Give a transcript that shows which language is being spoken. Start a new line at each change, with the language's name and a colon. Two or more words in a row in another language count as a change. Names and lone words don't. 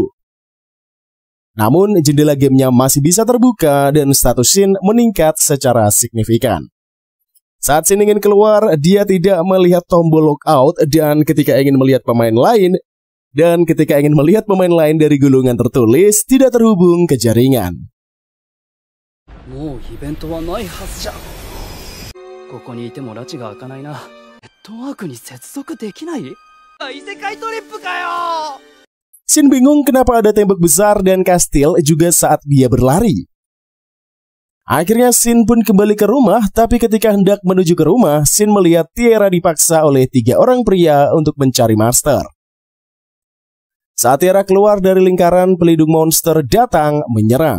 Indonesian: Namun jendela gamenya masih bisa terbuka dan status Shin meningkat secara signifikan. Saat Shin ingin keluar, dia tidak melihat tombol logout dan ketika ingin melihat pemain lain dari gulungan tertulis tidak terhubung ke jaringan.
Japanese: もうイベントはないはずじゃ。ここにいても拉致が開かないな。ネットワークに接続できない？異世界トリップかよ。
Indonesian: Shin bingung kenapa ada tembok besar dan kastil juga saat dia berlari. Akhirnya Shin pun kembali ke rumah, tapi ketika hendak menuju ke rumah, Shin melihat Tiara dipaksa oleh 3 orang pria untuk mencari master. Saat Tiara keluar dari lingkaran, pelindung monster datang menyerang.